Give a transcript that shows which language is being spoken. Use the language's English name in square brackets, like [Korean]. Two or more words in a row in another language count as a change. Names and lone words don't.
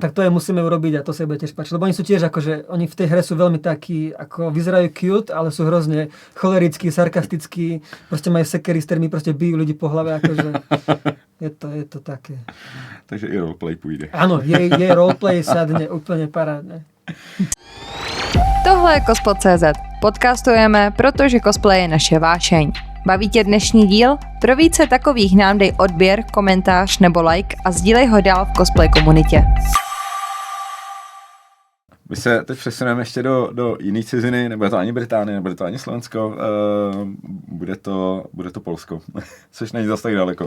[Slovak] Tak to je musíme urobiť a to sa bude tiež páčiť. Lebo oni sú tiež akože, oni v tej hre sú veľmi takí, ako vyzerajú cute, ale sú hrozne cholerickí, sarkastickí, proste majú sekery, s ktorými proste bijú ľudí po hlave, akože je to také. [Czech] Takže i roleplay půjde. [Slovak] Áno, jej roleplay sadne úplne parádne. [Czech] Tohle je Cosplay.cz. Podcastujeme, protože cosplay je naše vášeň. Baví tě dnešní díl? Pro více takových nám dej odběr, komentář nebo like a sdílej ho dál v cosplay komunitě. My se teď přesuneme ještě do jiné ciziny, nebude to ani Británie, nebude to ani Slovensko, bude to Polsko, což není zase tak daleko.